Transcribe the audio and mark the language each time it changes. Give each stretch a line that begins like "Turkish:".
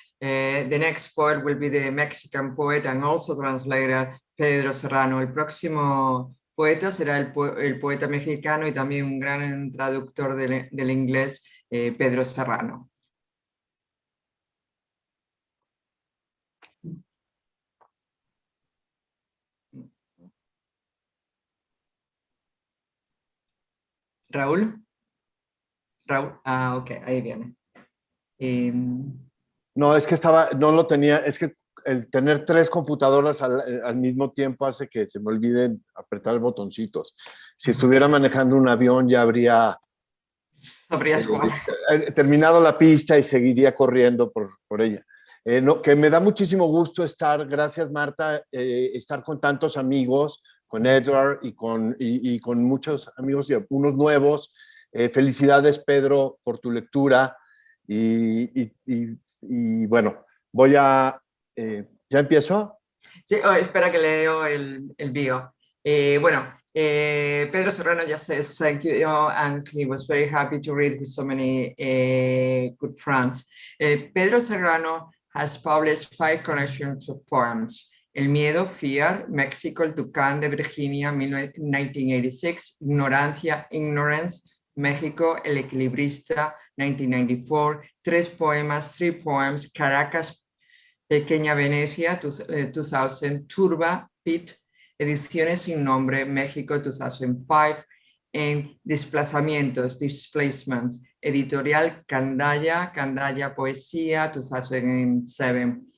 English: The next poet will be the Mexican poet and also translator Pedro Serrano.
Spanish: El próximo poeta será el poeta mexicano y también un gran traductor del inglés, Pedro Serrano. Raúl. Raúl, ok, ahí viene. No, es que no lo tenía, es que el tener 3 computadoras al mismo tiempo hace que se me olviden apretar botoncitos. Si estuviera manejando un avión ya habría terminado la pista y seguiría corriendo por ella. Que me da muchísimo gusto gracias Marta, estar con tantos amigos, con Edward y con muchos amigos y unos nuevos. Felicidades, Pedro, por tu lectura y bueno, voy a... ¿Ya empiezo? Sí, espera que leo el bio.
English: Bueno, Pedro Serrano just says thank you, and he was very happy to read with so many good friends. Pedro Serrano has published 5 collections of poems. El miedo, Fear, México, el Tucán de Virginia, 1986, Ignorancia, Ignorance, México, El Equilibrista, 1994, 3 poems, Caracas, Pequeña Venecia, 2000, Turba, Pit, Ediciones sin Nombre, México, 2005, en Desplazamientos, Displacements, Editorial Candaya, Candaya Poesía, 2007.